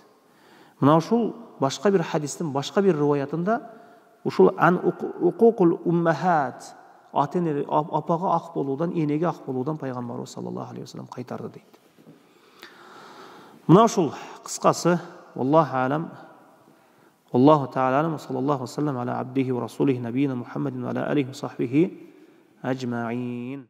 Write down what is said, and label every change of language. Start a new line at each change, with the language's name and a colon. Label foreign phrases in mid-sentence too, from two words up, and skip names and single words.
Kyrgyz: Мына ушул башка бир хадистин башка бир риваятында ушул
Arabic: عن عقوق الأمهات,
Kyrgyz: ата-эне апага ак болуудан, энеге ак болуудан пайгамбарыбыз
Arabic: صلى الله عليه وسلم
Kyrgyz: кайтарды дейт. Мына ушул кыскасы,
Arabic: والله أعلم، الله تعالى أعلم, صلى الله عليه وسلم على عبده ورسوله نبينا محمد وعلى آله وصحبه أجمعين.